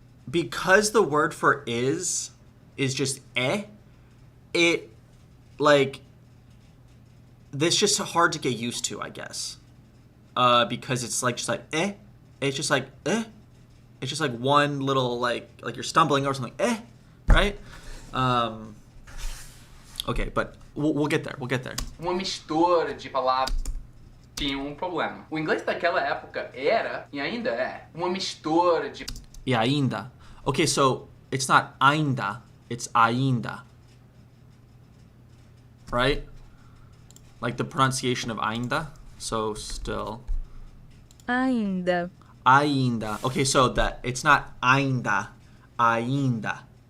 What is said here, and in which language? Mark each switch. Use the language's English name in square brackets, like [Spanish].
[English] Because the word for is just it like this just hard to get used to, I guess. Because it's like just like it's just like it's just like one little like you're stumbling over something right? Okay, but we'll get there. We'll get there. [Portuguese] uma mistura de palavras tinha problema. O inglês daquela época era, e ainda é, uma mistura de E ainda. [English] Okay, so it's not ainda, it's ainda. Right? Like the pronunciation of ainda. So still. [Portuguese] ainda, Ainda. [English] Okay, so that it's not ainda, ainda.